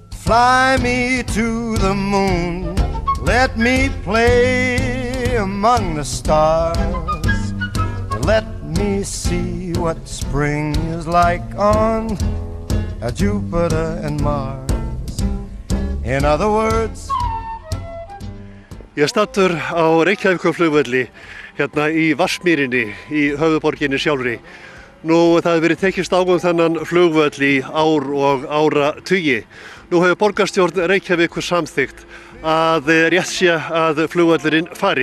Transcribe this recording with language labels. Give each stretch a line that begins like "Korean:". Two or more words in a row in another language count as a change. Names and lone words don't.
English: Fly me to the moon, let me play among the stars, let me see what spring is like on Jupiter and Mars. In other words,
Icelandic: Ég stattur á Reykjavíkurflugvelli hérna í Vatnsmýrinni í höfuðborginni sjálfri. Nú það hefur verið tekist á þennan flugvöll í ár og áratugi. Nú hefur borgarstjórn Reykjavíkur samþykkt að rétt sé að flugvöllurinn fari.